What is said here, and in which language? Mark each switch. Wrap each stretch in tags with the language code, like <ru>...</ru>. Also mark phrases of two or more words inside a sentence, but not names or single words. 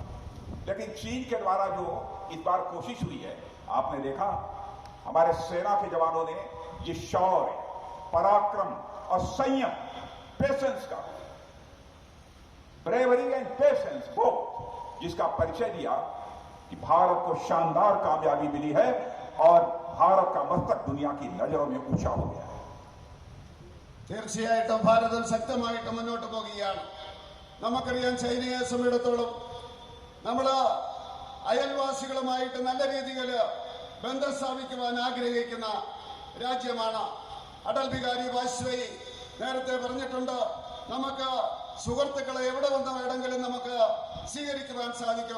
<hi>लेकिन चीन के द्वारा जो इस बार कोशिश हुई है, आपने देखा हमारे सेना के जवानों ने ये शौर्य, पराक्रम और संयम, पेशेंस का,</hi> <en>bravery and patience</en> <hi>वो, जिसका परिचय दिया कि भारत को शानदार कामयाबी मिली है और भारत का मस्तक दुनिया की नजरों में ऊंचा हो गया है.</hi> <ml>തീർച്ചയായിട്ടും ഭാരതം ശക്തമായിട്ട് മുന്നോട്ട് പോകുകയാണ്. നമുക്കറിയാം, ചൈനയെ സംബന്ധിച്ചിടത്തോളം നമ്മൾ അയൽവാസികളുമായിട്ട് നല്ല രീതിയിൽ ബന്ധം സ്ഥാപിക്കുവാൻ ആഗ്രഹിക്കുന്ന രാജ്യമാണ്. അടൽ ബിഹാരി വാജ്പേയി നേരത്തെ പറഞ്ഞിട്ടുണ്ട്, നമുക്ക് സുഹൃത്തുക്കളെ എവിടെ വന്ന് വേണമെങ്കിലും നമുക്ക് സ്വീകരിക്കുവാൻ സാധിക്കും.</ml>